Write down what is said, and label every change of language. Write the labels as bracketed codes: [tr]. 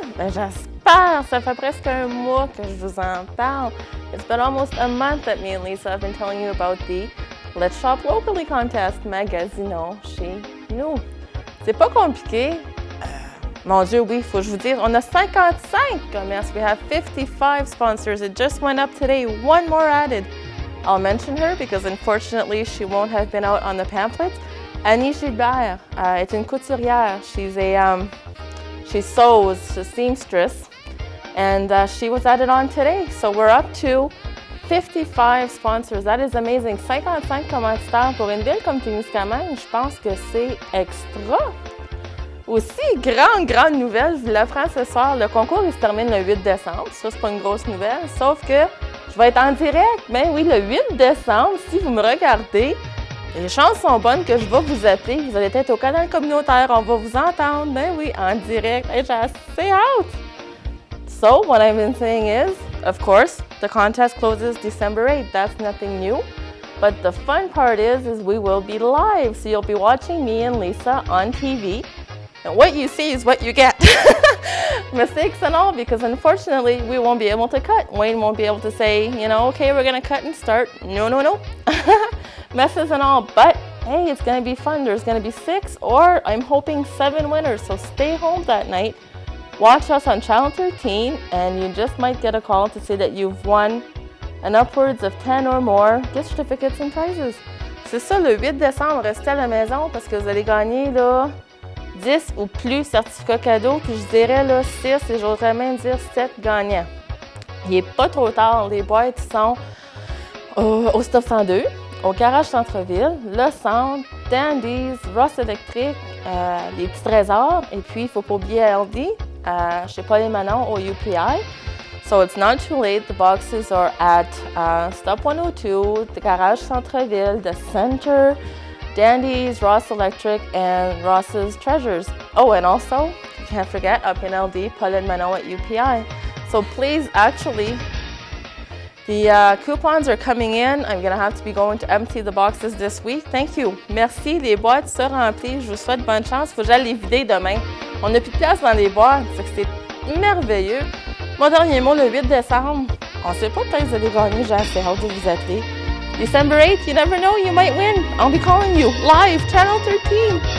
[fr] Ben, j'espère. Ça fait presque un mois que je vous en parle. [en] It's been almost a month that me and Lisa have been telling you about the [fr] Let's Shop Locally Contest, magasinons chez nous. C'est pas compliqué. Mon Dieu, oui, faut que je vous dise, on a 55 commerces. [en] We have 55 sponsors. It just went up today. One more added. I'll mention her because unfortunately she won't have been out on the pamphlets. [fr] Annie Gilbert est une couturière. [en] She sews, she's a seamstress, and she was added on today. So we're up to 55 sponsors. That is amazing. [fr] 55 commanditaires pour une ville comme Témiscamingue, je pense que c'est extra. Aussi, grande nouvelle, je vous l'apprends ce soir, le concours il se termine le 8 décembre. Ça, c'est pas une grosse nouvelle, sauf que je vais être en direct. Ben oui, le 8 décembre, si vous me regardez, les chances sont bonnes que je vais vous appeler. Vous allez être au canal communautaire, on va vous entendre. Ben oui, en direct. Hey, j'ai assez hâte! [en] So, what I've been saying is, of course, the contest closes December 8th. That's nothing new. But the fun part is we will be live. So you'll be watching me and Lisa on TV. And what you see is what you get. Mistakes and all, because unfortunately, we won't be able to cut. Wayne won't be able to say, okay, we're going to cut and start. No. Messes and all. But, hey, it's going to be fun. There's going to be 6 or I'm hoping 7 winners. So stay home that night. Watch us on Channel 13, and you just might get a call to say that you've won an upwards of 10 or more gift certificates and prizes. [fr] C'est ça, le 8 décembre, restez à la maison parce que vous allez gagner, là, 10 ou plus certificats cadeaux, puis je dirais là, 6 et j'oserais même dire 7 gagnants. Il n'est pas trop tard, les boîtes sont au Stop 102, au Garage Centre-Ville, le Centre, Dandies, Ross Electric, les petits trésors, et puis il ne faut pas oublier LD, chez Paul et Manon au UPI. [en] So it's not too late. The boxes are at Stop 102, the Garage Centre-Ville, the Center, Dandies, Ross Electric, and Ross's Treasures. Oh, and also, you can't forget, up in LD, Paul and Manon at UPI. So please, actually, the coupons are coming in. I'm going to have to be going to empty the boxes this week. Thank you. [fr] Merci. Les boîtes se remplissent. Je vous souhaite bonne chance. Il faut que j'aille les vider demain. On n'a plus de place dans les boîtes. C'est merveilleux. Mon dernier mot, le 8 décembre. On ne sait pas, peut-être que vous allez gagner. J'ai assez hâte de vous appeler. [en] December 8th, you never know, you might win. I'll be calling you live, Channel 13.